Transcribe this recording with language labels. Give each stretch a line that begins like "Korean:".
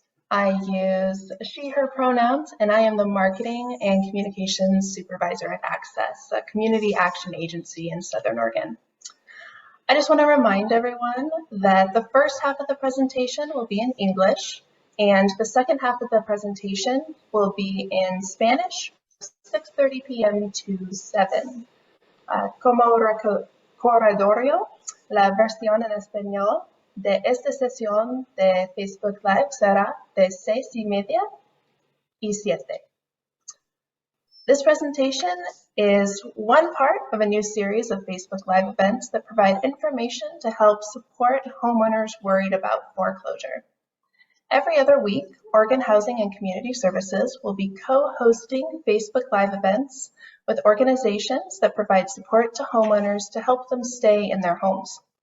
English: I use she, her pronouns, and I am the Marketing and Communications Supervisor at Access, a community action agency in Southern Oregon. I just want to remind everyone that the first half of the presentation will be in English, and the second half of the presentation will be in Spanish, 6:30 p.m. to 7.
Spanish: Como recordatorio, la versión en español de esta sesión de Facebook Live será de 6:30 y 7.
English: This presentation is one part of a new series of Facebook Live events that provide information to help support homeowners worried about foreclosure. Every other week, Oregon Housing and Community Services will be co-hosting Facebook Live events with organizations that provide support to homeowners to help them stay in their homes.